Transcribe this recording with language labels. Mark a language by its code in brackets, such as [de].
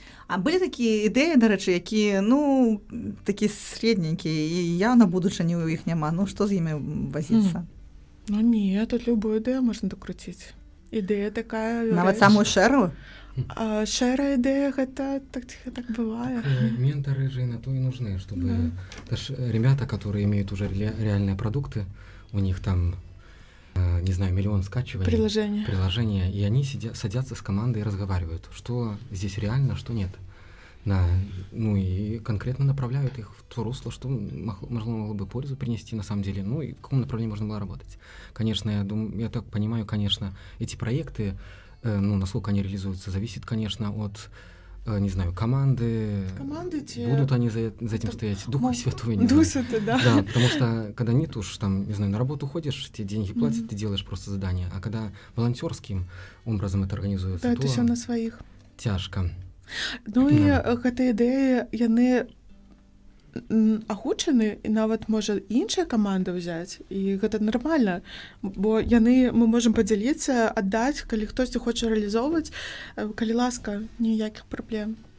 [be] А былі такія ідэі, дарэчы, якія, ну, такі средненькія, і явна будучыні ў іх няма. Ну, што з імі вазіцца? Ну не, тут любую ідэю можна дакруціць. Ідэя такая... Нават самую шэрую? Шэрая ідэя, гэта так бывае. [ru] Менторы же на то и нужны, чтобы... Это ж ребята, которые имеют уже реальные продукты, у них там... не знаю, миллион скачиваний, приложения, и они садятся с командой и разговаривают, что здесь реально, что нет. Ну и конкретно направляют их в то русло, что могло бы пользу принести на самом деле, ну и в каком направлении можно было работать. Конечно, я так понимаю, конечно, эти проекты, ну, насколько они реализуются, зависит, конечно, от, не знаю, команды будут они за этим стоять, Духа Святого, не знаю. Да, потому что когда нет уж, там, не знаю, на работу ходишь, тебе деньги платят, ты делаешь просто задание, а когда волонтерским образом это организуется, да, то это все на своих. Тяжко. [be] Ну і гэтыя ідэі, яны агучаны, і нават можа іншая каманда ўзяць, і гэта нармальна, бо мы можам падзяліцца, аддаць, калі хтосьці хоча рэалізоўваць, калі ласка, ніякіх праблем.